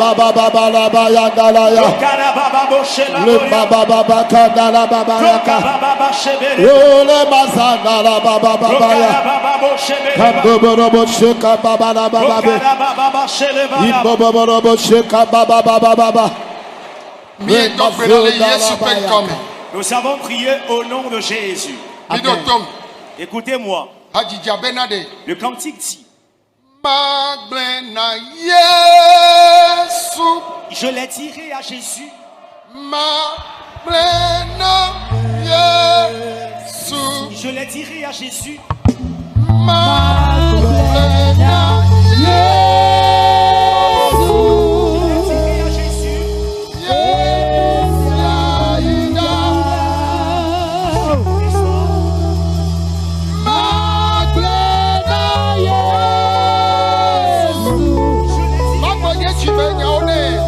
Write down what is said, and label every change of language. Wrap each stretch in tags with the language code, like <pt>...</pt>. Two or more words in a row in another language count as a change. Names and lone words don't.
<ee>baba bala bayandala ya. Rokara babo Le shebrayala. baba kandala baba yaka. Rokababa shebrayala. Ole mazandala baba ya. Rokababa shebrayala. Kamboborobo sheka baba la baba. Rokababa shebrayala. Iboborobo sheka baba. Mie do gbe ɖa le Yesu ƒe ŋkɔme.</ee> <fr>Nous avons prié au nom de Jésus.</fr> <ee>Mi ɖo tom.</ee> <fr>Écoutez-moi.</fr> <ee>Hadzidza bena ɖe.</ee> <fr>Le cantique dit,</fr> <ee>Magblẽ na Yesu.</ee> <fr>je l'ai tiré à Jésus.</fr> <ee>Magblẽ na Yesu.</ee> <fr>Je l'ai tiré à Jésus.</fr> <ee>Magblẽ na Yesu.</ee> <fr>Je l'ai tiré à Jésus.</fr> <ee>Yesu aida. Magblẽ na Yesu. Magblẽ dzimenya ne.</ee>